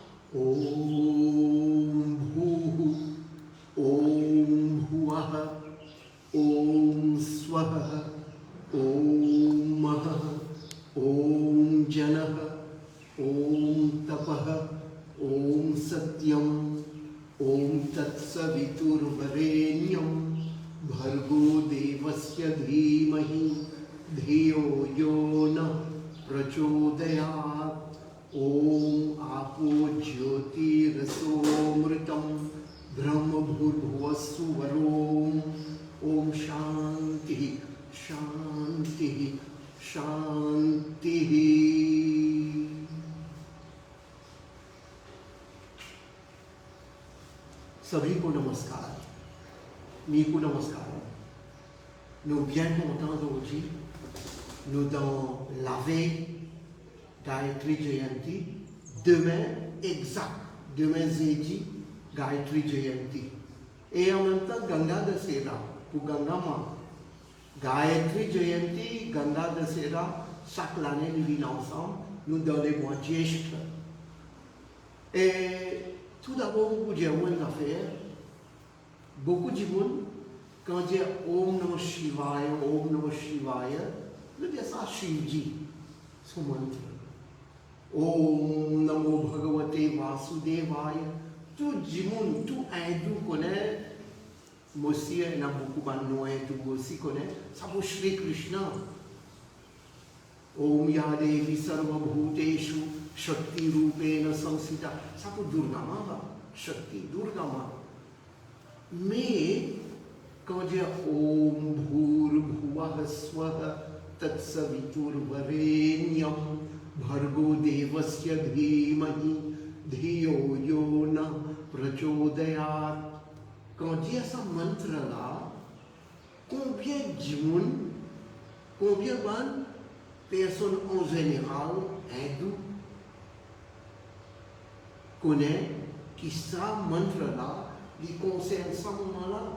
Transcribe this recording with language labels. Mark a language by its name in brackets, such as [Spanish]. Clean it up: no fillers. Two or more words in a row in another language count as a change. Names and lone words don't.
[Sanskrit] Om Bhuh, Om Bhuah, Om Swah, Om Mah, Om Janah, Om Tapah, Om Satyam, Om Tatsaviturvarenyam, Bhargo Devasya Dhimahi, Dhiyo Yo Nah Prachodayat. Om Apo Jyoti Rasomritam Brahma Bhurvassu Varom. Om Shanti Shanti Shanti. [Hindi] सभी को नमस्कार, मी को नमस्कार. [French] Nous bien contents aujourd'hui, nous dans la veille Gayatri Jayanti, demain exact, demain jeudi Gayatri Jayanti. Et en même temps Ganga Dasera pour Ganga Ma. Gayatri Jayanti, Ganga Dasera, chaque année nous vivons ensemble, nous dans les mois Jyeshtha. Et tout d'abord, pour dire une affaire, beaucoup de gens, quand dit [Sanskrit] Om Namah Shivaya, Om Namah Shivaya, [French] nous disons ça Shivji, son mantra. [Sanskrit] Om Namo Bhagavate Vasudevaya. [French] Tout le monde, tout hindou connaît, moi aussi, il y a beaucoup de hindous aussi connaît, ça vaut Shri Krishna. [Sanskrit] Om Yadevi Sarva Bhuteshu Shakti Rupena Samsita. [French] Ça vaut Durga Ma, Shakti, Durga Ma. Mais, quand on dit [Sanskrit] Om Bhur Bhuvah Swaha Tatsavitur Varenyam Bhargo Devasya Dhimahi Dhiyo Yo Nah Prachodayat. [French] Quand on dit ce mantra-là, combien de gens, combien de personnes en général, hindous, connaissent que ce mantra-là, il concerne ce moment-là?